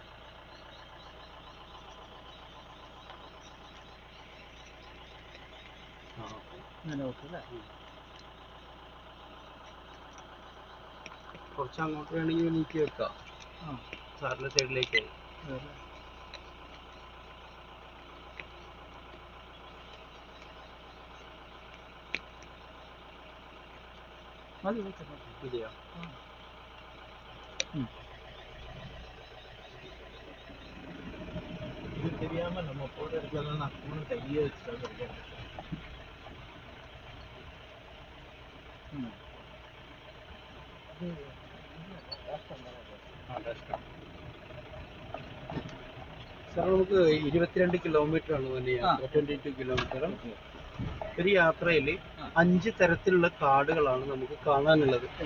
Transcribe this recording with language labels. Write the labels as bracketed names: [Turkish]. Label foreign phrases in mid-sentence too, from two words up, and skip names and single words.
[Malayalam] കുറച്ച് അങ്ങോട്ട് വേണമെങ്കിൽ നീക്കി വെക്കാം സാറിന്റെ സൈഡിലേക്ക്. മതിയോ? [Tamil] இது தெரியாம நம்ம போற இடத்துல நான் ஃபோன் கையே வச்சுட்டு இருக்கேன். [Malayalam] സാർ നമുക്ക് 22 കിലോമീറ്റർ ആണ് തന്നെ യാത്ര, 22 കിലോമീറ്റർ. ഒരു യാത്രയിൽ 5 തരത്തിലുള്ള കാടുകളാണ് നമുക്ക് കാണാനുള്ളത്.